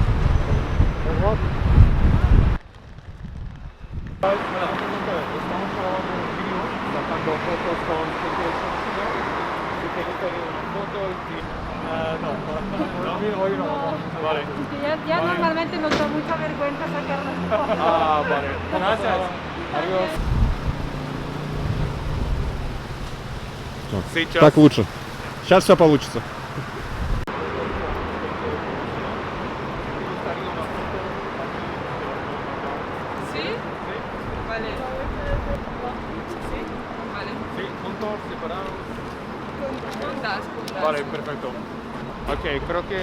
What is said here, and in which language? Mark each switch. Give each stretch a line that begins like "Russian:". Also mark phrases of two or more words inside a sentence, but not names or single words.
Spanish: Estamos grabando un video, sacando fotos con portraiture. Si quieres tener una foto, no, hoy no. Vale. Ya normalmente nos da mucha vergüenza sacarlas. Ah, vale. Gracias. Adiós.
Russian: Сейчас. Так лучше. Сейчас все получится.
Spanish: ¿Sí? Vale. ¿Sí? Vale. Sí, juntos, separados. Juntas. Vale, perfecto. Ok, creo que...